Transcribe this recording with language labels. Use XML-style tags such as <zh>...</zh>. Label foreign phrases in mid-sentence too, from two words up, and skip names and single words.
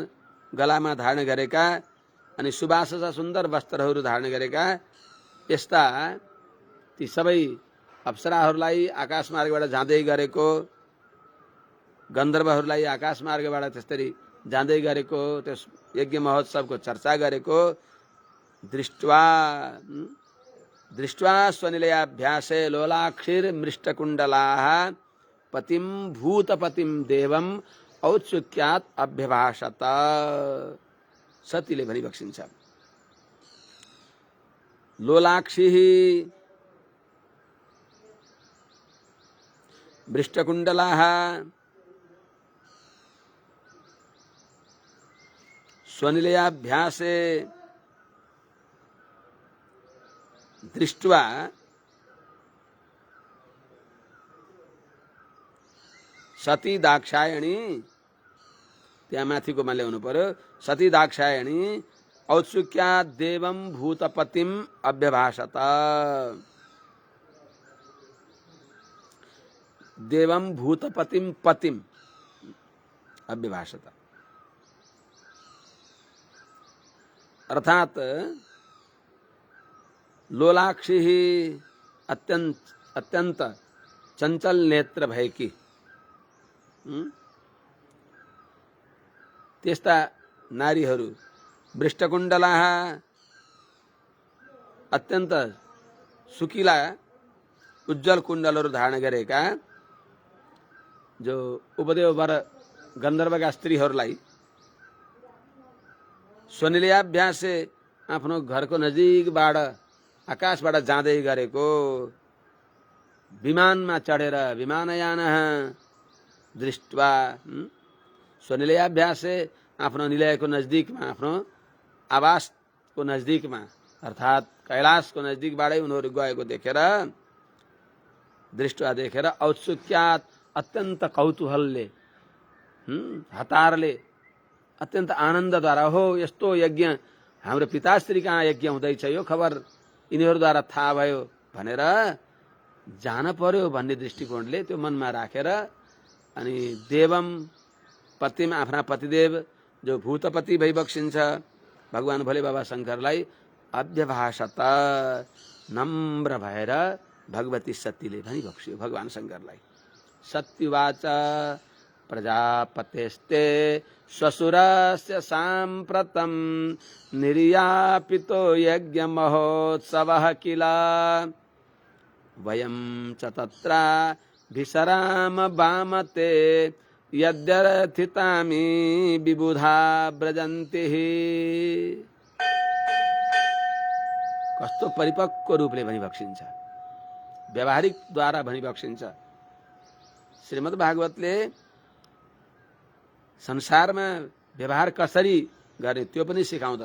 <ne>गलामा धारण गरेका अनि सुबास सुन्दर वस्त्रहरू धारण गरेका यस्ता ती सबै अप्सराहरूलाई आकाश मार्गबाट जाँदै गरेको, गन्धर्वहरूलाई आकाश मार्गबाट त्यसरी जाँदै गरेको, त्यस यज्ञ महोत्सवको चर्चा गरेको</ne> <sa>दृष्ट्वा दृष्ट्वा स्वनिलयाभ्यासे लोलाक्षिर मृष्टकुण्डलाः पतिं भूतपतिं देवं औत्सुक्यात् अभ्यभाषत।</sa> <ne>सतीले भनिबक्सिन्छ</ne> <sa>लोलाक्षी मृष्टकुण्डलाः स्वनिलयाभ्यासे दृष्ट्वा सती दाक्षायणी,</sa> <ne>त्यहाँ माथिको मा ल्याउनु पर्यो,</ne> <sa>सती दाक्षायणी औत्सुक्या देवं भूतपतिम अभ्यभाषत। देवं भूतपतिम पतिम अभ्यभाषत अर्थात लोलाक्षी</sa> <ne>अत्यंत चंचल नेत्र भएकी त्यस्ता नारीहरू, वृष्टकुण्डलाः अत्यंत सुकिला उज्जवल कुण्डलहरू धारण गरेका, जो उपदेव वर गन्धर्वका स्त्रीहरूलाई स्वनिलयाभ्यासे आफ्नो घरको नजिकबाट आकाशबाट जाँदै गरेको, विमानमा चढेर विमानयान दृष्ट्वा, स्वनिलयाभ्यासे आफ्नो निलयको नजदिकमा, आफ्नो आवासको नजदिकमा अर्थात कैलाशको नजदिकबाटै उनीहरू गएको देखेर, दृष्ट्वा देखेर औत्सुक्यात अत्यन्त कौतूहलले, हतारले, अत्यन्त आनन्दद्वारा, हो यस्तो यज्ञ हाम्रो पिताश्री कहाँ यज्ञ हुँदैछ, यो खबर यिनीहरूद्वारा थाहा भयो भनेर जान पर्यो भन्ने दृष्टिकोणले त्यो मनमा राखेर अनि</ne> <sa>देवम पतिम,</sa> <ne>आफ्ना पतिदेव जो भूतपति भइबक्सिन्छ भगवान भोले बाबा शङ्करलाई अभ्यभाषत, नम्र भएर भगवती सतीले भनिबक्स्यो भगवान शङ्करलाई।</ne> <sa>सत्युवाच प्रजापतेस्ते श्वशुरस्य साम्प्रतं निर्यापितो यज्ञ महोत्सवः किल, वयं च तत्र भिसराम वामते यद्यर्थितामि विबुधा ब्रजन्ति।</sa> <ne>कस्तो परिपक्व रूपले भनिबक्सिन्छ, व्यावहारिक द्वारा भनिबक्सिन्छ। श्रीमद् भागवतले संसारमा व्यवहार कसरी गर्ने त्यो पनि सिकाउँदछ।</ne>